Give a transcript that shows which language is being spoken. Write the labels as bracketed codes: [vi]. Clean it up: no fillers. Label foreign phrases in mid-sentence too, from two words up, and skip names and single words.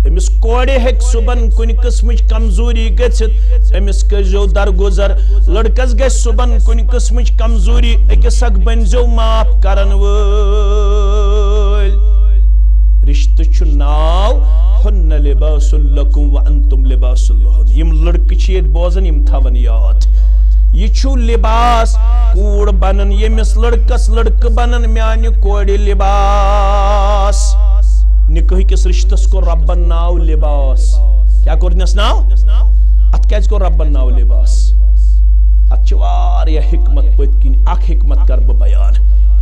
[ks] أمِس کورِ ہیٚکہِ صُبحن کُنہِ قٕسمٕچ کمزوٗری گٔژھِتھ، أمِس کٔرزیٚو درگُزر، لڑکس گژھِ صُبحن کُنہِ قٕسمٕچ کمزوٗری، أکِس اکھ بٔنزیٚو معاف کرن وٲلۍ۔ رشتہٕ چھُ ناو [ar] ہُنَّ لِباسٌ لَكُمْ وَأَنتُمْ لِباسٌ لَهُنَّ، [ks] یِم لڑکہٕ چھِ ییٚتہِ بوزان یِم تھاون یاد، یہِ چھُ لباس کوٗر بنن، ییٚمِس لڑکس لڑکہٕ بنن میانہِ کورِ لباس۔ نکاح کس رشتس کوٚر ربن ناو لباس، کیٛاہ کوٚرنس ناو؟ اتھ کیٛازِ کوٚر ربن ناو لباس؟ اتھ چھِ واریاہ حکمت پٔتۍ کِنۍ، اکھ حکمت کرٕ بہٕ بیان۔